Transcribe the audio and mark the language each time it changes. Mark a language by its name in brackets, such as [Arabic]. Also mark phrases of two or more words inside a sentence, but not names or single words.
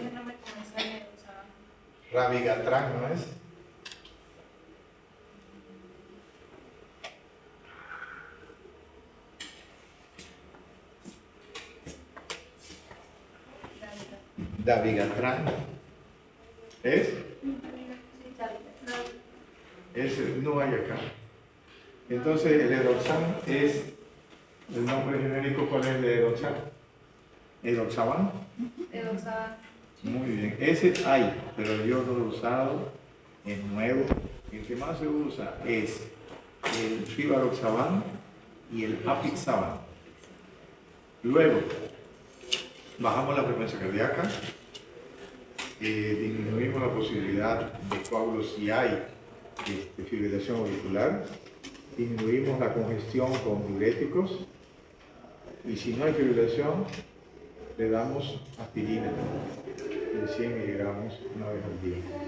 [Spanish] Rabigatran, ¿no es? Dabigatran. ¿Es? No hay acá. Entonces el edoxan es el nombre genérico. ¿Cuál es el de edoxan? ¿Edoxaban? Edoxaban. Muy bien, ese hay, pero yo no lo he usado, es nuevo. El que más se usa es el rivaroxaban y el apixaban. Luego bajamos la frecuencia cardíaca, disminuimos la posibilidad de coágulos si hay fibrilación auricular, disminuimos la congestión con diuréticos y si no hay fibrilación le damos aspirina de 100 miligramos una vez al día.